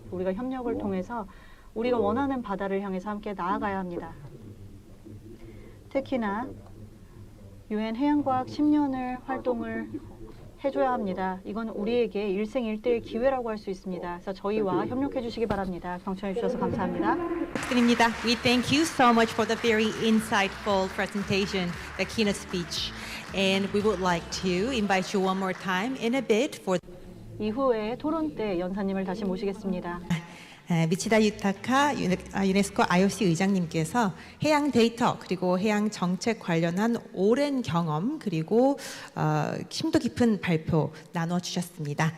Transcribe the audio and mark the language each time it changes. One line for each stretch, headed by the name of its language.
Korean: 우리가 협력을 통해서 우리가 원하는 바다를 향해서 함께 나아가야 합니다. 특히나 UN 해양과학 10년을 활동을 해줘야 합니다. 이건 우리에게 일생일대의 기회라고 할 수 있습니다. 그래서 저희와 협력해 주시기 바랍니다. 경청해 주셔서 감사합니다. 드립니다.
English: We thank you so much for the very insightful presentation, the keynote speech. And we would like to invite you one more time in a bit for
Korean: 이후에 토론 때 연사님을 다시 모시겠습니다. 미치다 유타카 유네스코 IOC 의장님께서 해양 데이터 그리고 해양 정책 관련한 오랜 경험 그리고 심도 깊은 발표 나눠주셨습니다.